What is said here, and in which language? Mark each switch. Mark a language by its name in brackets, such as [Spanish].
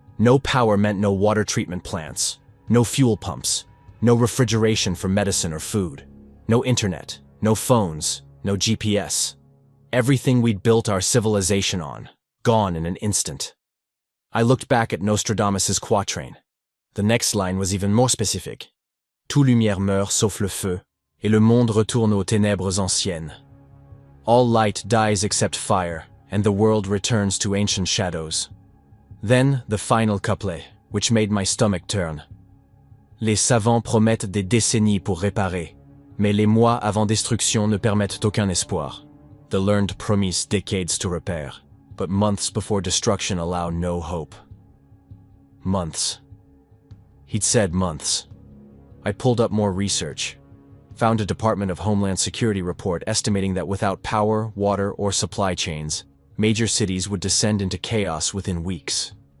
[English] No power meant no water treatment plants, no fuel pumps, no refrigeration for medicine or food, no internet, no phones, no GPS. Everything we'd built our civilization on, gone in an instant. I looked back at Nostradamus's quatrain. The next line was even more specific. [French] Toute lumière meurt sauf le feu, et le monde retourne aux ténèbres anciennes. [English] All light dies except fire, and the world returns to ancient shadows. Then the final couplet, which made my stomach turn. [French] Les savants promettent des décennies pour réparer, mais les mois avant destruction ne permettent aucun espoir. [English] The learned promise decades to repair, but months before destruction allow no hope. Months. He'd said months. I pulled up more research. Found a Department of Homeland Security report estimating that without power, water, or supply chains, major cities would descend into chaos within weeks.